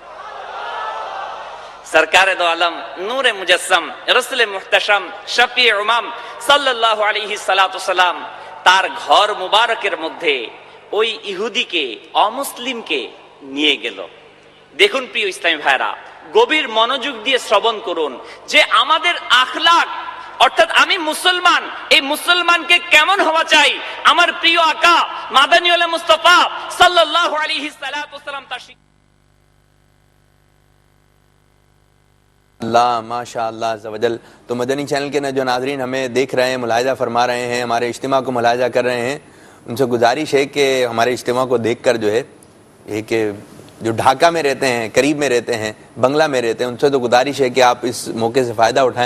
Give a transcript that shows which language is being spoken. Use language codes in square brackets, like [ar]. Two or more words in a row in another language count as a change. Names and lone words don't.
[ur] سرکارِ دو عالم نورِ مجسم رسولِ محتشم شفیعِ امم [ar] صلى الله عليه الصلاة السلام [bn] তার ঘর মুবারকের মধ্যে ওই ইহুদিকে, অমুসলিমকে নিয়ে গেল. দেখুন প্রিয় ইসলামী ভাইরা, গভীর মনোযোগ দিয়ে শ্রবণ করুন যে আমাদের আখলাক, অর্থাৎ আমি মুসলমান, এই মুসলমানকে কেমন হওয়া চাই আমার প্রিয় [ur] آقا مدنی والے مصطفیٰ [ar] صلى الله عليه الصلاة السلام [bn] তার [ar] اللہ ماشاء اللہ عز و جل. [ur] تو مدنی چینل کے جو ناظرین ہمیں دیکھ رہے ہیں، ملاحظہ فرما رہے ہیں، ہمارے اجتماع کو ملاحظہ کر رہے ہیں، ان سے گزارش ہے کہ ہمارے اجتماع کو دیکھ کر جو ہے یہ کہ جو ڈھاکہ میں رہتے ہیں، قریب میں رہتے ہیں، بنگلہ میں رہتے ہیں، ان سے تو گزارش ہے کہ آپ اس موقع سے فائدہ اٹھائیں.